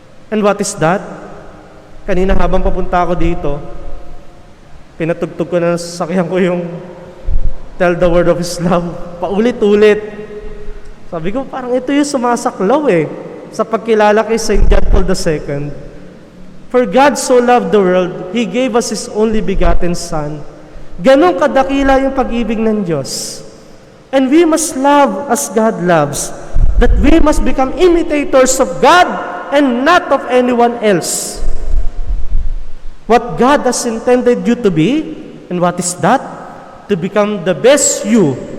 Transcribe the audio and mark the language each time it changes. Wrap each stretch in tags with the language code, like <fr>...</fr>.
<en>And what is that?</en> <tl>Kanina habang papunta ako dito, pinatugtog ko na sasakyan ko yung Tell the Word of His Love. Paulit-ulit. Sabi ko, parang ito yung sumasaklaw sa pagkilala kay St. John Paul II.</tl> <en>For God so loved the world, He gave us His only begotten Son.</en> <tl>Ganon kadakila yung pag-ibig ng Diyos.</tl> <en>And we must love as God loves. That we must become imitators of God and not of anyone else. What God has intended you to be, and what is that? To become the best you</en>